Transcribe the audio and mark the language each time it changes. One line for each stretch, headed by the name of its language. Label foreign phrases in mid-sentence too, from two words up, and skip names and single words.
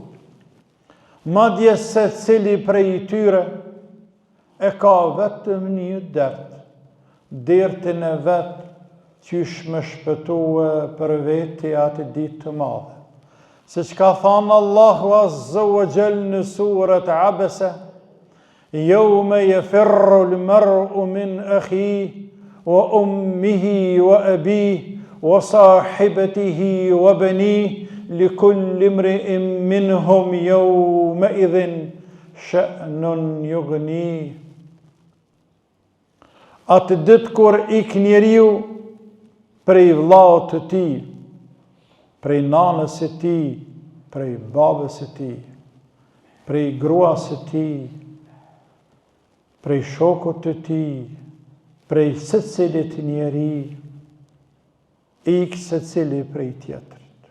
Albanian: Madje se cili prej tyre e ka vetëm një dert, dertin e vetë qysh me shpëtue për veti atë ditë të madhe. Se që ka thanë Allahu Azza wa Jall në surët Abese,
Arabic: يوم يفر المرء من أخيه وأمه وأبيه وصاحبته وبنيه لكل امرئ منهم يومئذ شأن يغنيه.
Albanian: Atë ditë kur ik njeriu prej vllaut të tij, prej nanës së tij, prej babës së tij, prej gruas së tij, prej shokut të tij, prej secilit njeri, ik secili prej tjetrit.